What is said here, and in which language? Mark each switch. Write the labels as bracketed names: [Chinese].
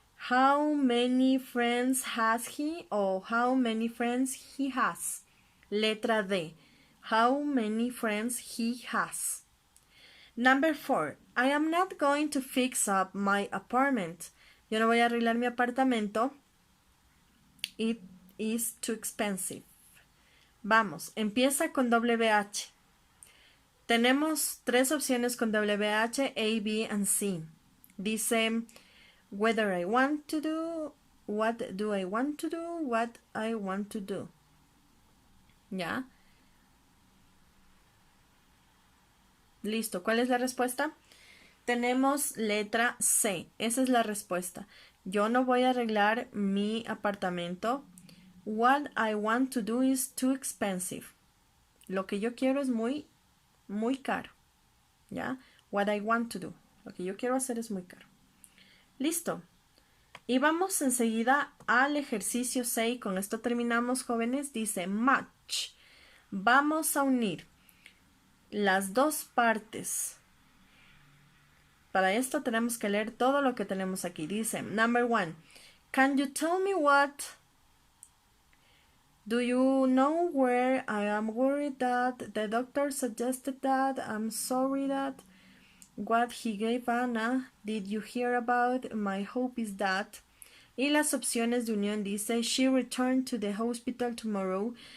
[English] How many friends has he o how many friends he has? [Spanish] Letra D. [English] How many friends he has. Number 4. I am not going to fix up my apartment. [Spanish] Yo no voy a arreglar mi apartamento. [English] It is too expensive. [Spanish] Vamos, empieza con WH. Tenemos tres opciones con WH, A, B, and C. Dice, [English] whether I want to do, what do I want to do, what I want to do. [Spanish] ¿Ya? Listo, ¿cuál es la respuesta? Tenemos letra C, esa es la respuesta. Yo no voy a arreglar mi apartamento. [English] What I want to do is too expensive. [Spanish] Lo que yo quiero es muy caro. ¿Ya? [English] What I want to do. [Spanish] Lo que yo quiero hacer es muy caro. Listo. Y vamos enseguida al ejercicio 6. Con esto terminamos, jóvenes. Dice match. Vamos a unir las dos partes. Para esto tenemos que leer todo lo que tenemos aquí. Dice, [English] number 1. Can you tell me what? Do you know where I am worried that the doctor suggested that? I'm sorry that what he gave Anna. Did you hear about? My hope is that. [Spanish] Y las opciones de unión dice, [English] she returned to the hospital tomorrow.